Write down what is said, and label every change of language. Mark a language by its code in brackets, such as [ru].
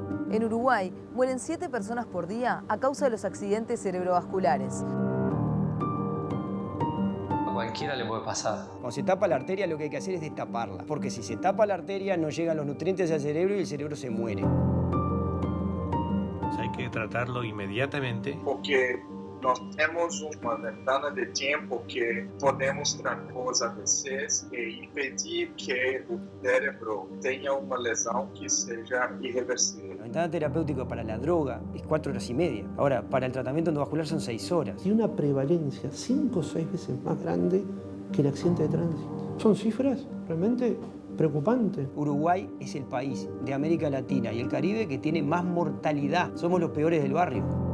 [es] En Uruguay mueren 7 personas por día a causa de los accidentes cerebrovasculares. A cualquiera le puede pasar. Cuando se tapa la arteria, lo que hay que hacer es destaparla, porque si se tapa la arteria no llegan los nutrientes al cerebro y el cerebro se muere. Hay que tratarlo inmediatamente. [pt] Porque nós temos uma [es] ventana [pt] de tempo que podemos transpor [es] a veces [pt] e impedir que o cérebro tenha uma lesão que seja irreversível. [es] La ventana terapéutica para la droga es 4 horas y media. Ahora, para el tratamiento endovascular son 6 horas. Y una prevalencia 5 o 6 veces más grande que el accidente de tránsito. Son cifras realmente preocupantes. Uruguay es el país de América Latina y el Caribe que tiene más mortalidad. Somos los peores del barrio.